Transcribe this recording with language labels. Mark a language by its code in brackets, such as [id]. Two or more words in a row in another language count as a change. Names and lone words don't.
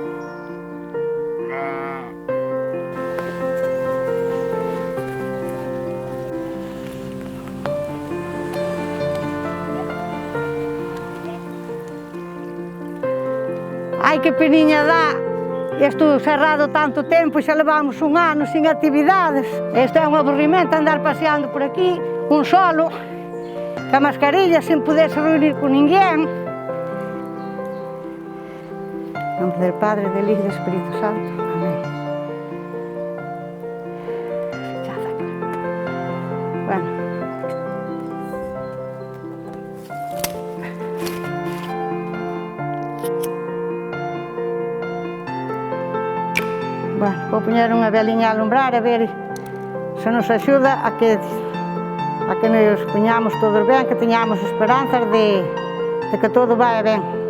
[gl] Ai, que peniña dá, isto cerrado tanto tempo, xa levamos un ano sin actividades. Isto é un aburrimento andar paseando por aquí, un solo, ca mascarilla, sin poderse reunir con ninguén. [es] En nombre del Padre, del Hijo y del Espíritu Santo. Amén. Bueno. [gl] Bueno, vou poñer unha veliña a alumbrar a ver se nos axuda a que nos poñamos todos ben, que teñamos esperanzas de que todo vai ben.